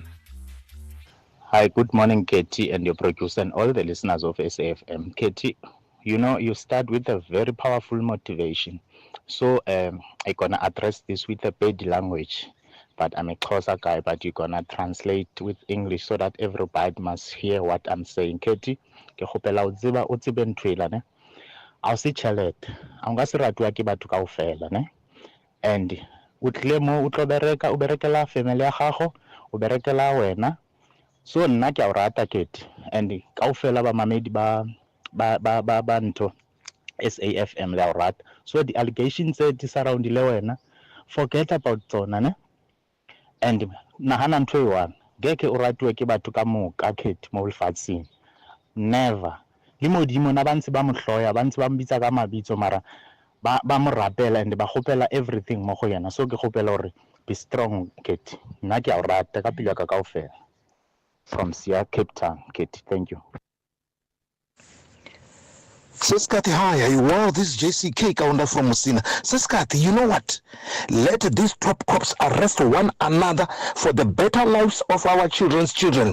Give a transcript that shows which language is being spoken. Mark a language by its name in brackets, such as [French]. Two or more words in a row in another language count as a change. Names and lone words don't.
[English] Hi, good morning, Katie, and your producer and all the listeners of SAFM. Katie, you start with a very powerful motivation. So I'm going to address this with a bad language, but I'm a Xhosa guy, but you're going to translate with English so that everybody must hear what I'm saying. Katie, [Northern Sotho] ke kgopela o tsebe ntho ela ne. A o se tšhelete, a nka se ratuwa ke batho kaofela ne. And o tlile mo o tlo bereka, o berekela family ya gago, o berekela wena. So nna ke a o rata Katie, and kaofela ba mamedi ba ntho SAFM le a o rata. [English] So the allegations that surround [Northern Sotho] le wena, [English] forget about [Northern Sotho] tsona ne. And nahana ntho e one, geke o ratuwe ke batho ka moka Katie mo lefatsheng. [English] Never. [Northern Sotho] Le modimo na ba ntse ba mo hloya, ba ntse ba mbitsa ka mabitso mara ba mo rapela and ba gopela everything mo go yena. So ke gopela hore [English] be strong [Northern Sotho] Katie. Nna ke a o rata ka pelo ka kaofela. [English] From Sia, Cape Town, Katie. Thank you. Seskati, hi. Wow, this is JCK Kaunda from Musina. Seskati, you know what? Let these top cops arrest one another for the better lives of our children's children.